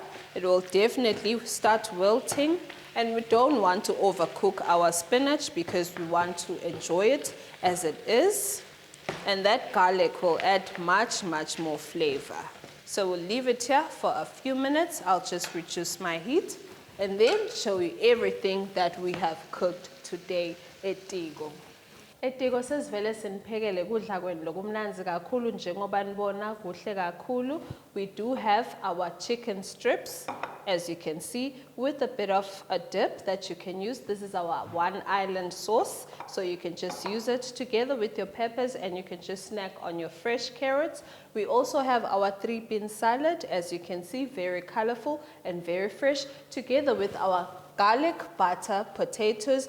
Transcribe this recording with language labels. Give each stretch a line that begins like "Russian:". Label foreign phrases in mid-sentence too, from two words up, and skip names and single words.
English: It will definitely start wilting. And we don't want to overcook our spinach because we want to enjoy it as it is. And that garlic will add much, much more flavor. So we'll leave it here for a few minutes. I'll just reduce my heat and then show you everything that we have cooked today at Etiko.
Zulu: Etiko sesivele siniphekele kudla kwenu lokumnanzi kakhulu njengoba nibona kuhle kakhulu.
English: We do have our chicken strips, as you can see, with a bit of a dip that you can use. This is our one island sauce, so you can just use it together with your peppers and you can just snack on your fresh carrots. We also have our 3-bean salad, as you can see, very colorful and very fresh, together with our garlic, butter, potatoes.